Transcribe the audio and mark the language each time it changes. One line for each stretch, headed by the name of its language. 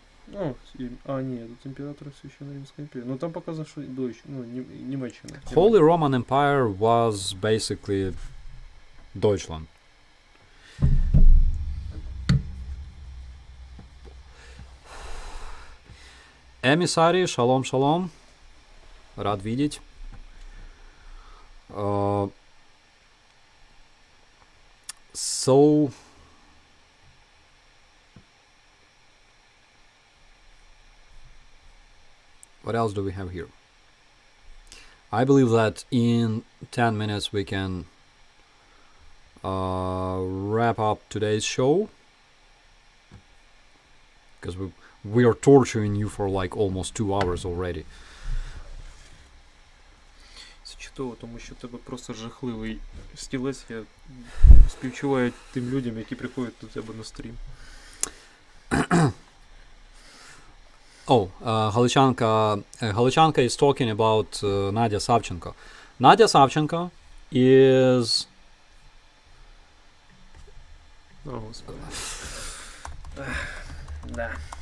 Ukrainian: Ні, тут імператор Священної Римської імперії. Ну там показано, що Німеччина.
English: Holy Roman Empire was basically Deutschland.
Russian: Эмиссари, шалом, шалом. Рад видеть.
English: So... What else do we have here? I believe that in 10 minutes we can wrap up today's show. Because we are torturing you for like almost 2 hours already.
Ukrainian: Це чудово, тому що в тебе просто жахливий стілець. Я співчуваю тим людям, які приходять до тебе на стрім.
English: Oh, Галичанка is talking about Nadia Savchenko. Nadia Savchenko is
Ukrainian: О, Господи. Да.